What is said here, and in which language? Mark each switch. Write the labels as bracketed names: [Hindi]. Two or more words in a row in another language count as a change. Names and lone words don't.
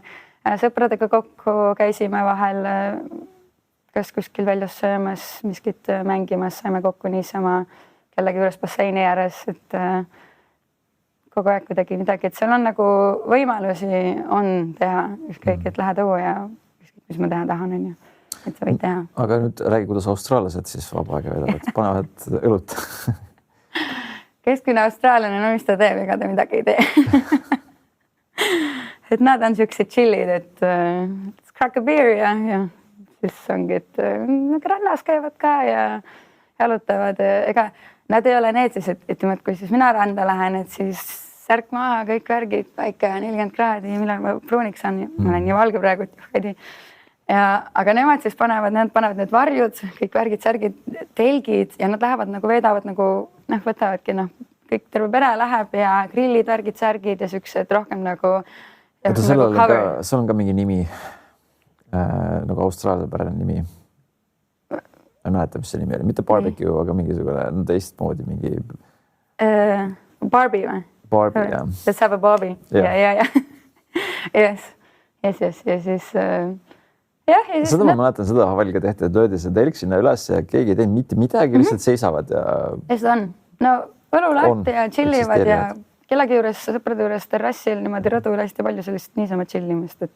[Estonian] Sõpradega kokku käisime vahel kas kuskil väljas söömas, miskit mängimas, saime kokku niisama kellegi juures basseini ääres, et kogu aeg kuidagi midagi, et seal on nagu võimalusi on teha ükskõik, et lähed õue ja ükskõik, mis ma teha tahan, on ju, et sa võid teha. Aga nüüd räägi, kuidas austraallased siis vaba aega veedavad, panevad õlut. Keskmine austraallane, no mis ta teeb, ega ta midagi ei tee. Et nad on siuksed chillid, et [English] crack a beer [Estonian] ja siis ongi, et rannas käivad ka ja jalutavad. Ega nad ei ole need siis, et kui siis mina randa lähen, et siis särk maha, kõik värgid, päike 40 kraadi, millal ma pruuniks on. Ma olen nii valge praegu, et aga nemad siis panevad need varjud, kõik värgid, särgid, telgid ja nad lähevad nagu veedavad nagu, võtavadki kõik terve pere läheb ja grillid, värgid, särgid ja siuksed rohkem nagu. Oota, seal on ka mingi nimi, nagu austraalia pärane nimi. Ma ei mäleta, mis see nimi oli, mitte barbecue, aga mingisugune teistmoodi mingi. Barbie või? Barbie, jah. [English] Let's have a Barbie. [Estonian] Ja. Yes. Ja siis. Seda ma mäletan, seda Havalliga tehti, et löödi see telk sinna üles ja keegi ei teinud mitte midagi, lihtsalt seisavad ja. Ja seda on. No võlu lahti ja chillivad ja kellegi juures, sõprade juures terrassil niimoodi rõdul hästi palju sellist niisama chillimist, et.